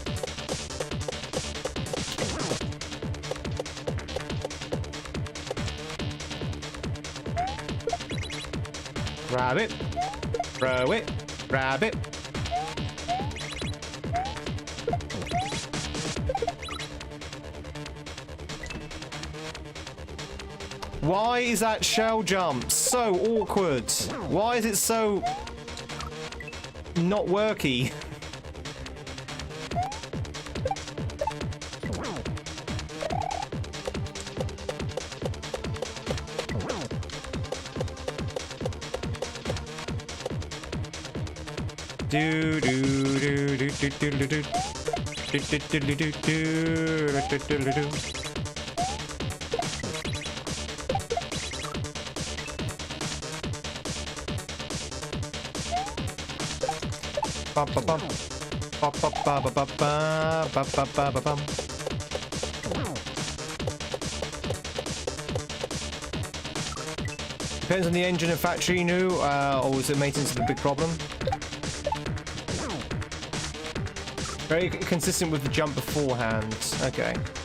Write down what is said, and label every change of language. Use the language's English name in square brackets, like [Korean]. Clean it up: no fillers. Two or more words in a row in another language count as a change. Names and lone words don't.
[English] Grab it, throw it, grab it. Why is that shell jump so awkward? Why is it so not worky? Do do do do do do do do do do do do do do do. Ba ba bum, ba ba ba ba ba ba ba ba ba ba bum. Depends on the engine and factory new, or is it maintenance the big problem? Very consistent with the jump beforehand. Okay.